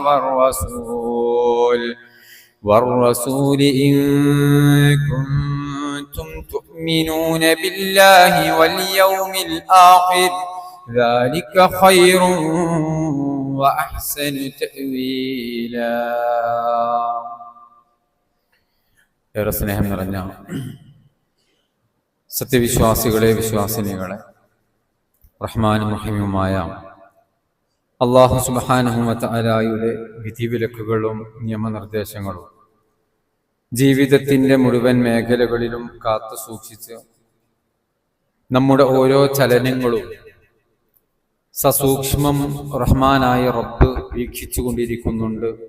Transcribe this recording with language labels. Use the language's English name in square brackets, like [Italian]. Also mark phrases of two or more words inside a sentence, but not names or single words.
[Arabic] والرسول إن كنتم تؤمنون بالله واليوم الآخر، ذلك خير وأحسن تأويلا. [Malayalam] ഏറെ സ്നേഹം നിറഞ്ഞ സത്യവിശ്വാസികളെ, വിശ്വാസിനികളെ, റഹ്മാനും റഹീമുമായ [Arabic] الله سبحانه و [Malayalam] തആലയുടെ വിധിവിലക്കുകളും നിയമനിർദ്ദേശങ്ങളും ജീവിതത്തിൻ്റെ മുഴുവൻ മേഖലകളിലും കാത്തു സൂക്ഷിച്ച് നമ്മുടെ ഓരോ ചലനങ്ങളും സസൂക്ഷ്മം റഹ്മാനായ റബ്ബ് വീക്ഷിച്ചു കൊണ്ടിരിക്കുന്നുണ്ട്.